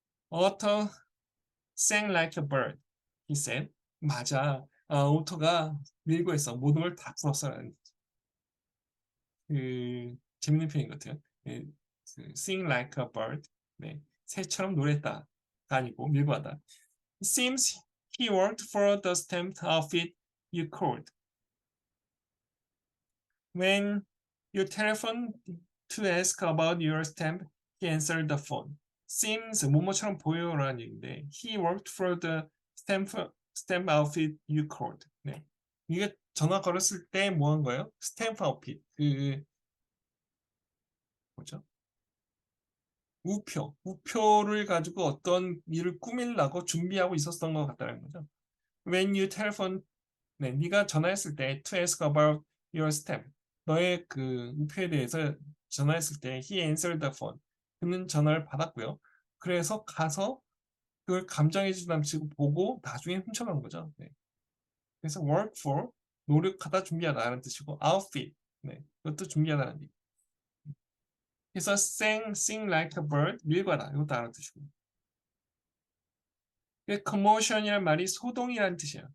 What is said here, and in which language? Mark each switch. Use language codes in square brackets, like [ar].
[en] Author sang like a bird. He said. [ko] 맞아. 오토가 밀고 했어. 모든 걸 다 풀었어라는 그 재밌는 표현인 것 같아요. 예, [en] sing like a bird. [ko] 네, 새처럼 노래했다가 아니고 밀고 하다. [en] Seems he worked for the stamped outfit you called. When you telephoned to ask about your stamp, he answered the phone. [ko] Seems 뭐뭐처럼 보여라는 얘기인데 [en] he worked for the stamp outfit you called. [ko] 네. 이게 전화 걸었을 때 뭐 한 거예요? 스탬프 아웃핏. 그 뭐죠? 우표를 가지고 어떤 일을 꾸밀라고 준비하고 있었던 것 같다는 거죠. [en] When you telephone, [ko] 네, 네가 전화했을 때 [en] to ask about your stamp, [ko] 너의 그 우표에 대해서 전화했을 때 [en] he answered the phone. [ko] 그는 전화를 받았고요. 그래서 가서 그걸 감정해 주담시고 보고 나중에 훔쳐간 거죠. 네. 그래서 [en] work for [ko] 노력하다 준비하다라는 뜻이고 outfit, 네, 그것도 준비하다는 얘기. 그래서 [en] sing like a bird [ko] 밀거나 이것도 알아두시고 commotion이란 말이 소동이라는 뜻이에요.